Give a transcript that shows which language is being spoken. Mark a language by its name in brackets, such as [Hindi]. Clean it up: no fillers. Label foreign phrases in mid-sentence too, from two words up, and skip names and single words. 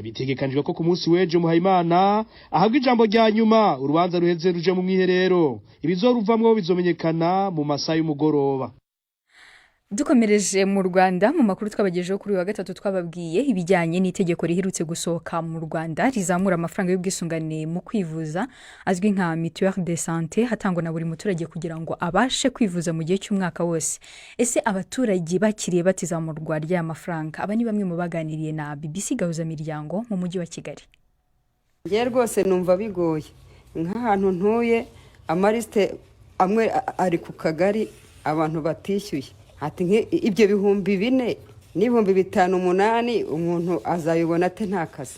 [Rundi] Bitegekanijwe ko ku munsi w'ejo Muhayimana ahabwa ijambo rya nyuma urubanza ruheze ruje mu mwiherero, ibizoruvamwo bizomenyekana mu masaha y'umugoroba. [Kinyarwanda] Dukomereje mu Rwanda mu makuru twabagejeho kuri wa gatatu twababwiye ibijyanye n'itegeko riherutse gusohoka mu Rwanda rizamura amafaranga y'ubwisungane mu kwivuza azwi nka [French] mutuelle de santé [Kinyarwanda] hatangwa na buri muturage kugira ngo abashe kwivuza mu gihe cy'umwaka wose. Ese abaturage bakiriye batizamurwa ry'aya mafaranga? Aba ni bamwe mu baganiriye na BBC Gahuzamiryango mu mujyi wa Kigali. Ngiye rwose numva bigoye nk'ahantu ntuye amariste amwe ari ku kagari abantu batishyuye ati ibyo bihumbi 4 n'ibihumbi 5-8 umuntu azabibona ate nta kazi.